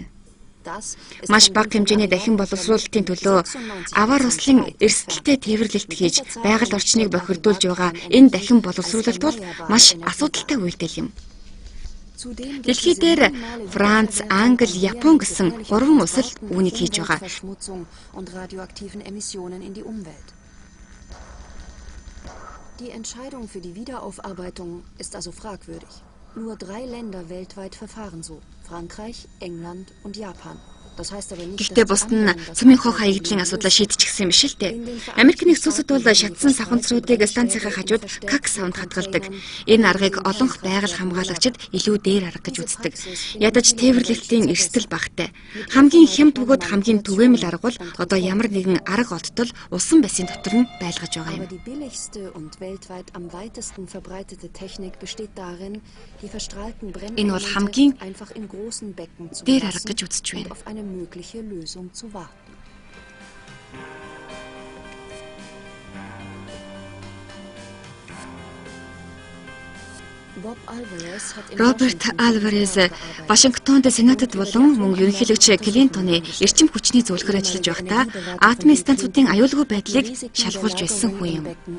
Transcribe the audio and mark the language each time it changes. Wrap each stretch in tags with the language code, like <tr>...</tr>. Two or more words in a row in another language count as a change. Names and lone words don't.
<mn>Маш бага хэмжээний дахин боловсруулалтын төлөө аваар услын эрсдэлтэй тээвэрлэлт хийж байгаль орчныг бохирдуулж байгаа энэ дахин боловсруулалт бол маш асуудалтай үйлдэл юм. Дэлхий дээр Франц, Англи, Япон гэсэн 3 улс л үүнийг хийж байгаа.</mn> <de>Die Entscheidung für die Wiederaufarbeitung ist also fragwürdig. Nur 3 Länder weltweit verfahren so: Frankreich, England und Japan.</de> <mn>Гэхдээ бусд нь цөмийн хог хаягдлын асуудлаа шийдчихсэн юм биш л дээ. Америк нэгдсэн улсад бол шатсан савханцруудыг станцынхаа хажууд как савнд хадгалдаг. Энэ аргыг олонх байгаль хамгаалагчид илүү дээр арга гэж үздэг. Ядаж тээвэрлэлтийн эрсдэл багтай. Хамгийн хямд бөгөөд хамгийн түгээмэл арга бол одоо ямар нэгэн арга олдтол усан бассейн дотор нь байлгаж байгаа юм.</mn> <de>Die billigste und weltweit am weitesten verbreitete Technik besteht darin, die verstrahlten</de> <mn>Энэ бол хамгийн</mn> <de>Brennelemente einfach im großen Becken zu</de> <mn>дээр арга</mn> <de>belassen</de> <mn>гэж үзэж</mn> <de>und</de> <mn>байна.</mn> <de>auf eine mögliche Lösung zu warten.</de> <mn>Роберт Альварес Вашингтонд Сенатад болон мөн ерөнхийлөгч Клинтоны эрчим хүчний зөвлөхөр ажиллаж байхдаа атомын станцуудын аюулгүй байдлыг шалгуулж байсан хүн юм.</mn>